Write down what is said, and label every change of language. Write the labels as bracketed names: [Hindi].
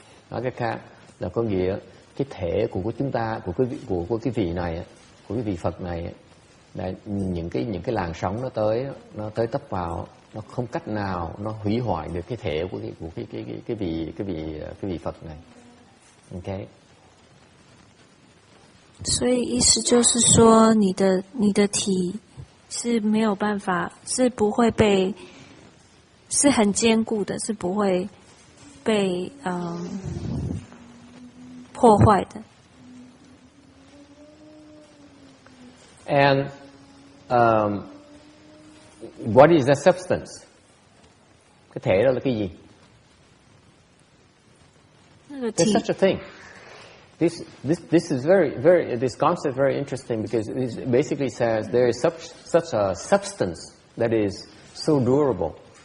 [Vietnamese] Nói cách khác là có nghĩa cái thể của chúng ta, của cái vị này, của cái vị Phật này, là những cái làn sóng nó tới tấp vào, nó không cách nào nó hủy hoại được cái thể của cái vị Phật này. [English] OK。 [Chinese] 所以意思就是说，你的体是没有办法，是不会被，是很坚固的，是不会被破坏的。 [English] And what is the substance? [Vietnamese] Cái thể đó là cái gì? [English] There's such a thing. This is this concept is very interesting because it basically says there is such a substance that is so durable.